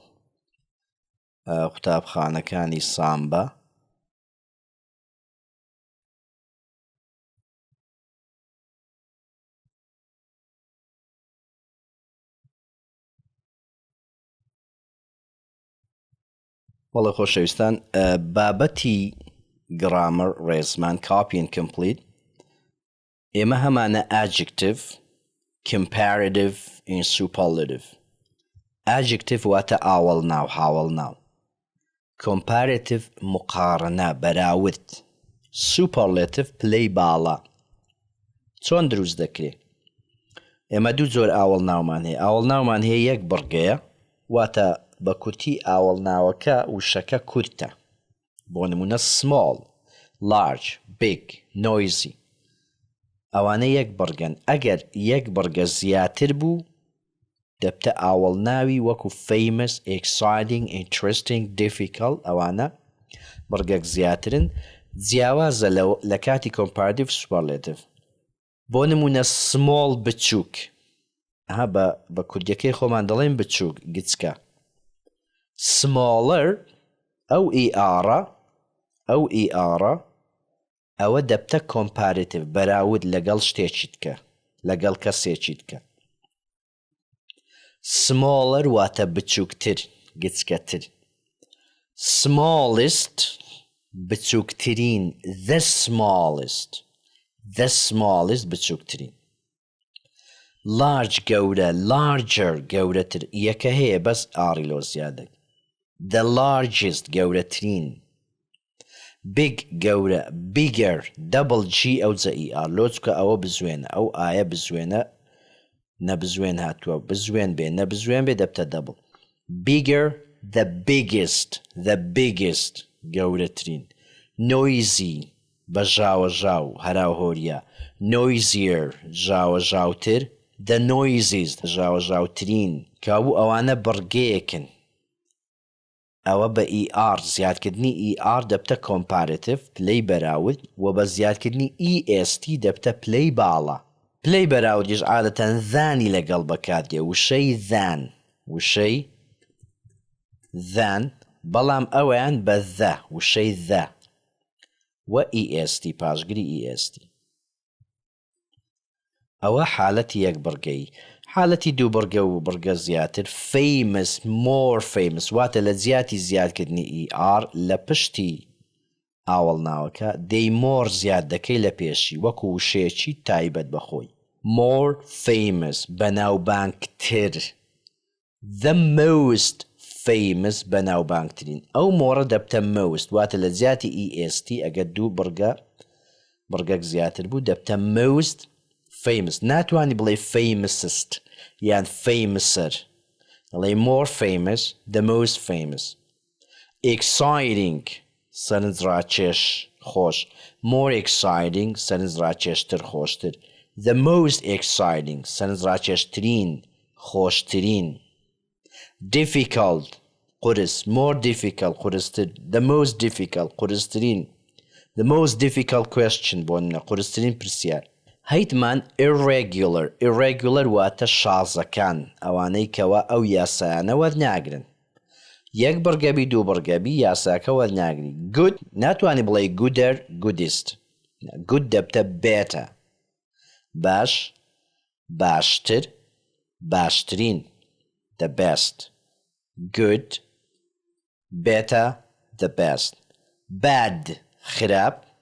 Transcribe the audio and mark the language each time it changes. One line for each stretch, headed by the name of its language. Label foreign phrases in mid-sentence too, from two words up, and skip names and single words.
Central Kurdish: قوتابخانەکانی سامبا وەڵێ خۆشەویستان بابەتی گرامر ڕێزمان
English: copy and complete
Central Kurdish: ئێمە هەمانە
English: adjective comparative and superlative.
Central Kurdish: Adjective واتە ئاوەڵ ناو هاوڵ ناو. Comparative مقارنە بەراورد. Superlative پلەی باڵا. چۆن دروست دەکرێت؟ ئێمە دوو جۆر ئاوەڵ ناومان هەیە. ئاوەڵ ناومان هەیە یەک بڕگەیە واتە بە کورتی ئاوەڵ ناوەکە وشەکە کورتە. بۆ نمونە
English: small, large, big, noisy.
Central Kurdish: ئەوانە یەک بڕگەن. ئەگەر یەک بڕگە زیاتر بوو دەبتە ئاوەڵ ناوی وەکو
English: famous, exciting, interesting, difficult
Central Kurdish: ئەوانە بڕگەک زیاترن جیاوازە لە کاتی
English: comparative superlative.
Central Kurdish: بۆ نمونە small بچووک بە کوردیەکەی خۆمان دەڵێن بچووک گچکە. smaller ئەو ئیئارە ئەوە دەبتە comparative بەراورد لەگەڵ شتێکی بکە لەگەڵ کەسێکی بکە. smaller واتە بچووکتر گچکەتر.
English: smallest بچووکترین the smallest بچووکترین.
Central Kurdish: large گەورە larger گەورەتر یەکە هەیە بەس ئاری لۆ زیادە.
English: the largest
Central Kurdish: گەورەترین. big گەورە
English: bigger double g
Central Kurdish: ئەو جە ئر لۆچکە ئەوە بزوێنە ئەو ئایە بزوێنە نەبزوێن هاتووە بزوێن بێ نەبزوێن بێ دەبتە double.
English: bigger the biggest گەورەترین.
Central Kurdish: noisy بە ژاوە ژاو هەراو هۆریا noisier ژاوە ژاوتر
English: the noisiest
Central Kurdish: ژاوەژاوترین کابوو ئەوانە بڕگەیەکن ئەوە بە ER زیادکردنی ER دەبتە comparative پلەی بەراورد و بە زیادکردنی EST دەبتە پلەی باڵا پلەی بەراوردیش عادەتەن ذانی لەگەڵ بەکاردێ وشەی وشەی ذان بەڵام ئەویان بە ذە وشەی ذە و EST پاشگری EST ئەوە حالەتی یەک بڕگەی حالەتی دوو بڕگە و بڕگە زیاتر
English: famous more famous
Central Kurdish: واتە لە جیاتی زیادکردنی ER لە پشتی ئاوەڵناوەکە دەی more زیاد دەکەی لە پێشی وەکو وشەیەکی تایبەت بەخۆی
English: more famous
Central Kurdish: بەناوبانگتر
English: the most famous
Central Kurdish: بەناوبانگترین ئەو مۆڕە دەبتە most واتە لە جیاتی EST ئەگەر دوو بڕگەک زیاتر بوو دەبتە
English: most famous
Central Kurdish: ناتوانی بڵێ famousest یان famouser دەڵێ
English: more famous the most famous
Central Kurdish: exciting سەرنجڕاکێش خۆش
English: more exciting
Central Kurdish: سەرنجڕاکێشتر خۆشتر
English: the most exciting
Central Kurdish: سەرنجڕاکێشترین خۆشترین difficult قرس more
English: difficult قرستر the most difficult قرسترین the most difficult question بۆ
Central Kurdish: قرسترین پرسیار هەیتمان irregular واتە شازەکان ئەوانەی کەوا ئەو یاسایانە وەرناگرن یەک بڕگەبی دوو بڕگەبی یاساکە وەرناگری good ناتوانی بڵێ
English: gooder goodest good
Central Kurdish: دەبتە better باش باشتر باشترین
English: the best good better the best
Central Kurdish: bad خراپ